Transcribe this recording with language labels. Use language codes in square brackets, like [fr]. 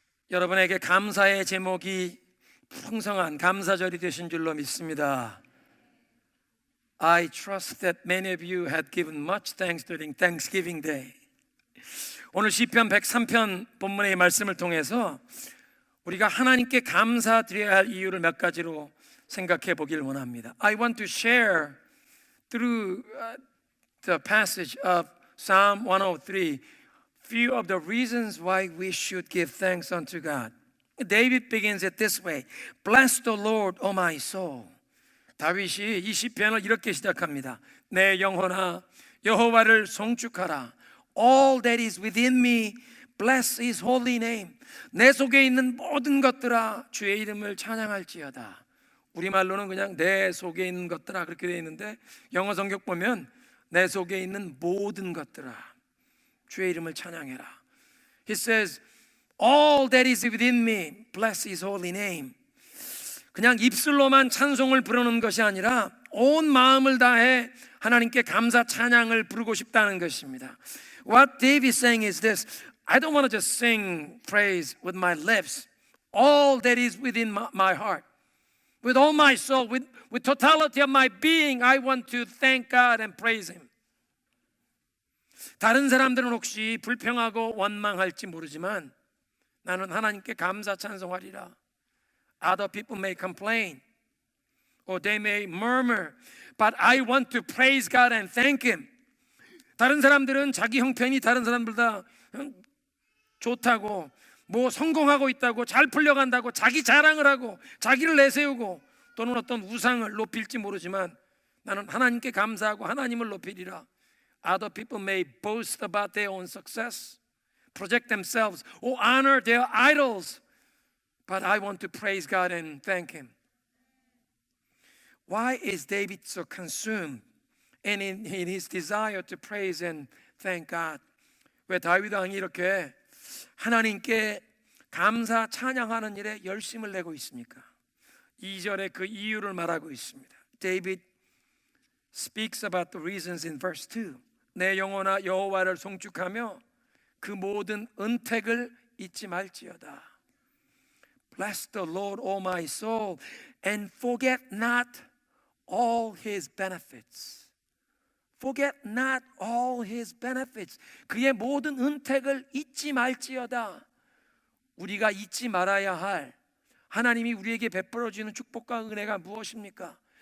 [ko] 여러분에게 감사의 제목이 풍성한 감사절이 되신 줄로 믿습니다. [en] I trust that many of you had given much thanks during Thanksgiving Day. [ko] 오늘 시편 103편 본문의 말씀을 통해서 우리가 하나님께 감사드려야 할 이유를 몇 가지로 생각해 보길 원합니다. [en] I want to share through the passage of Psalm 103 few of the reasons why we should give thanks unto God. David begins it this way. Bless the Lord, O my soul. [ko] 다윗이 이 시편을 이렇게 시작합니다. 내 영혼아 여호와를 송축하라. [en] All that is within me, bless His holy name. [ko] 내 속에 있는 모든 것들아 주의 이름을 찬양할지어다. 우리말로는 그냥 내 속에 있는 것들아 그렇게 되어 있는데 영어 성경 보면 내 속에 있는 모든 것들아 주의 이름을 찬양해라. [en] He says, all that is within me, bless His holy name. [ko] 그냥 입술로만 찬송을 부르는 것이 아니라 온 마음을 다해 하나님께 감사 찬양을 부르고 싶다는 것입니다. [en] What David is saying is this: I don't want to just sing praise with my lips. All that is within my heart, with all my soul, with totality of my being, I want to thank God and praise Him. [ko] 다른 사람들은 혹시 불평하고 원망할지 모르지만 나는 하나님께 감사 찬송하리라. [en] Other people may complain or they may murmur, but I want to praise God and thank Him. [ko] 다른 사람들은 자기 형편이 다른 사람들보다 좋다고, 뭐 성공하고 있다고, 잘 풀려간다고 자기 자랑을 하고 자기를 내세우고 또는 어떤 우상을 높일지 모르지만 나는 하나님께 감사하고 하나님을 높이리라. [en] Other people may boast about their own success, project themselves, or honor their idols, but I want to praise God and thank Him. Why is David so consumed in his desire to praise and thank God? [ko] 왜 다윗 왕이 이렇게 하나님께 감사 찬양하는 일에 열심을 내고 있습니까? 2절에 그 이유를 말하고 있습니다. [en] David speaks about the reasons in verse 2. [ko] 내 영혼아 여호와를 송축하며 그 모든 은택을 잊지 말지어다. [en] Bless the Lord, O my soul, and forget not all His benefits. Forget not all His benefits. [ko] 그의 모든 은택을 잊지 말지어다. 우리가 잊지 말아야 할 하나님이 우리에게 베풀어 주는 축복과 은혜가 무엇입니까?